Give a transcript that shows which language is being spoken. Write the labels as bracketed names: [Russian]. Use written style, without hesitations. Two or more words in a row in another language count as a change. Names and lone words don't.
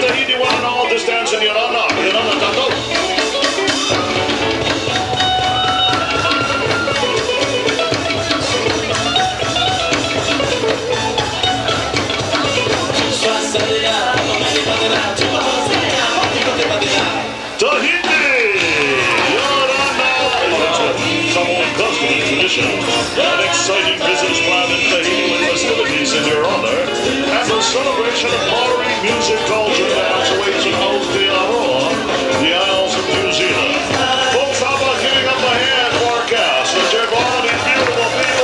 [English] Tahiti one and all, this dance in Yorana. [Tahitian] Yorana tato. Tahiti! Yorana! [English] Samoan custom and tradition. An exciting business plan in Tahiti with festivities in your honor. And a celebration of Maori music, culture, dance awaits in Aotearoa, the Isles of New Zealand. Folks, how about giving up a hand for our cast? Let's check all of these beautiful